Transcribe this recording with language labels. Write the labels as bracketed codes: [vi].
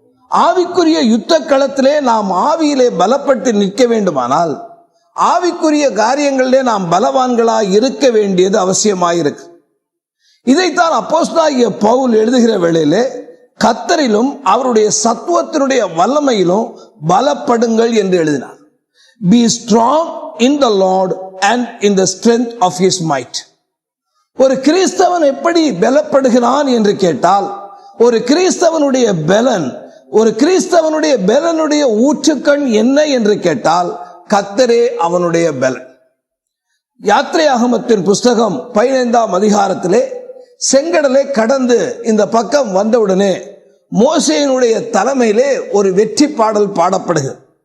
[ta] ஆவிக்குரிய யுத்த களத்திலே நாம் ஆவியிலே பலப்பட்டு நிற்க வேண்டுமானால் ஆவிக்குரிய காரியங்களிலே நாம் பலவான்களாய் இருக்க வேண்டியது அவசியமாயிருக்கு. இதைத்தான் அப்போஸ்தலனாகிய பவுல் எழுதுகிற வேளையிலே, கர்த்தரிலும் அவருடைய சத்துவத்தினுடைய வல்லமையிலும் பலப்படுங்கள் என்று எழுதினார். [en] Be strong in the Lord and in the strength of his might. [ta] ஒரு கிறிஸ்தவன் எப்படி பலப்படுகிறான் என்று கேட்டால், ஒரு கிறிஸ்தவனுடைய பலன், ஒரு கிறிஸ்தவனுடைய பலனுடைய ஊற்றுக்கண் என்ன என்று கேட்டால், கர்த்தரே அவனுடைய பலன். யாத்திரையாகமத்தின் புஸ்தகம் 15ஆம் அதிகாரத்திலே செங்கடலை கடந்து இந்த பக்கம் வந்தவுடனே மோசேயினுடைய தலைமையிலே ஒரு வெற்றி பாடல் பாடப்படுகிறது.